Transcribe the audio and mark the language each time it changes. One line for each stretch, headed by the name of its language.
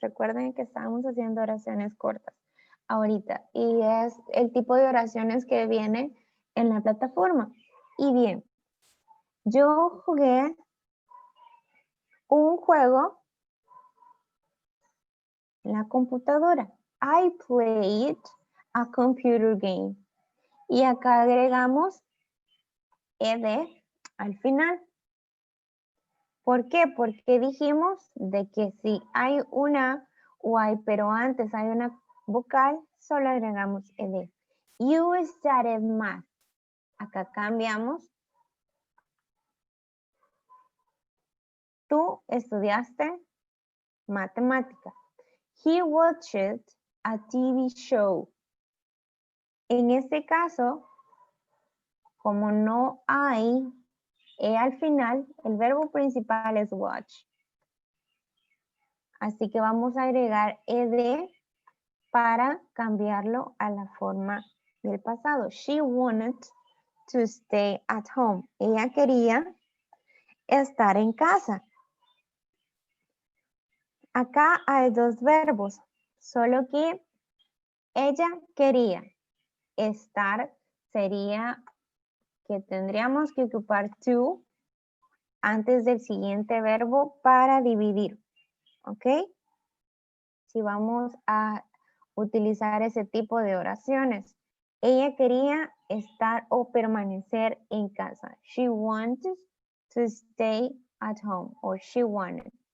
Spanish: Recuerden que estamos haciendo oraciones cortas ahorita. Y es el tipo de oraciones que viene en la plataforma. Y bien, yo jugué un juego en la computadora.
English: I played a computer game.
Spanish: Y acá agregamos ed al final. ¿Por qué? Porque dijimos de que si hay una Y, pero antes hay una vocal, solo agregamos ed.
English: You studied math.
Spanish: Acá cambiamos. Tú estudiaste matemática.
English: He watched a TV show.
Spanish: En este caso, como no hay al final, el verbo principal es watch. Así que vamos a agregar ed para cambiarlo a la forma del pasado.
English: She wanted to stay at home.
Spanish: Ella quería estar en casa. Acá hay dos verbos, solo que ella quería. Estar sería que tendríamos que ocupar to antes del siguiente verbo para dividir. ¿Ok? Si vamos a utilizar ese tipo de oraciones. Ella quería estar o permanecer en casa.
English: She wanted to stay at home, or she wanted.